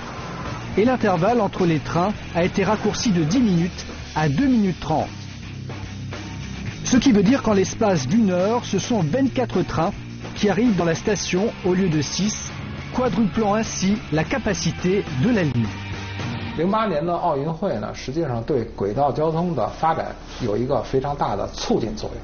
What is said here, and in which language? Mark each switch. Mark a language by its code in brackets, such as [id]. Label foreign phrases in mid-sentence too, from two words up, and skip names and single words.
[fr] Et l'intervalle entre les trains a été raccourci de 10 minutes à 2 minutes 30. Ce qui veut dire qu'en l'espace d'1 heure, ce sont 24 trains qui arrivent dans la station au lieu de 6, quadruplant ainsi la capacité de la ligne. [zh] 08 年的奥运会呢，实际上对轨道交通的发展有一个非常大的促进作用。